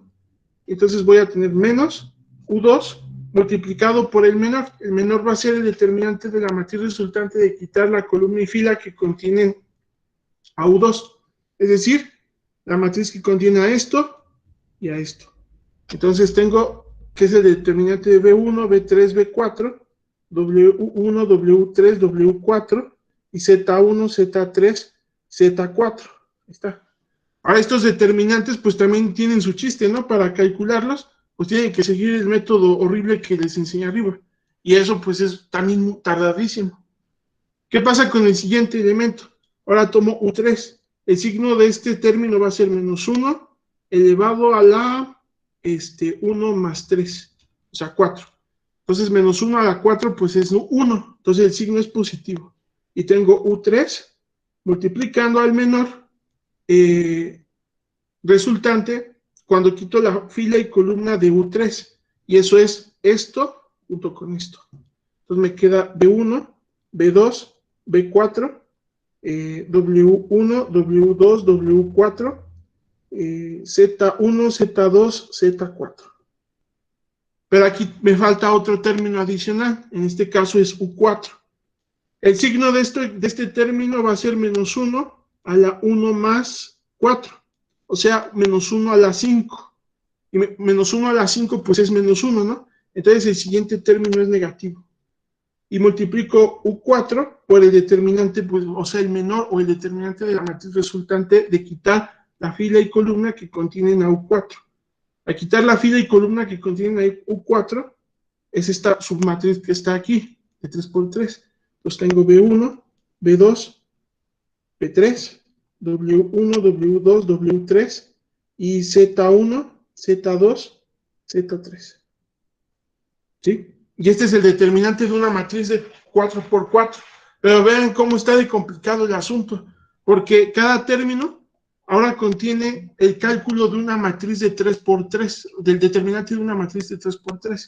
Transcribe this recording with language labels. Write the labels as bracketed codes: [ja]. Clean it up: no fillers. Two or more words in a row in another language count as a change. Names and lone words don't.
[es] Entonces voy a tener menos U2 multiplicado por el menor. El menor va a ser el determinante de la matriz resultante de quitar la columna y fila que contienen a U2. Es decir, la matriz que contiene a esto y a esto. Entonces tengo que es el determinante de B1, B3, B4, W1, W3, W4 y Z1, Z3, Z4. Ahí está. Ahora estos determinantes pues también tienen su chiste, ¿no? Para calcularlos, pues tienen que seguir el método horrible que les enseñé arriba. Y eso pues es también tardadísimo. ¿Qué pasa con el siguiente elemento? Ahora tomo U3. El signo de este término va a ser menos 1 elevado a la 1 más 3, o sea, 4. Entonces, menos 1 a la 4, pues es 1. Entonces, el signo es positivo. Y tengo U3 multiplicando al menor resultante cuando quito la fila y columna de U3. Y eso es esto junto con esto. Entonces, me queda B1, B2, B4, W1, W2, W4, Z1, Z2, Z4. Pero aquí me falta otro término adicional, en este caso es U4. El signo de este término va a ser menos 1 a la 1 más 4, o sea, menos 1 a la 5. Y menos 1 a la 5 pues es menos 1, ¿no? Entonces el siguiente término es negativo. Y multiplico U4 por el determinante, pues, o sea, el menor o el determinante de la matriz resultante de quitar la fila y columna que contienen a U4. Al quitar la fila y columna que contienen a U4, es esta submatriz que está aquí, de 3x3. Entonces tengo B1, B2, B3, W1, W2, W3 y Z1, Z2, Z3. ¿Sí? Y este es el determinante de una matriz de 4x4. Pero vean cómo está de complicado el asunto, porque cada término ahora contiene el cálculo de una matriz de 3x3, del determinante de una matriz de 3x3.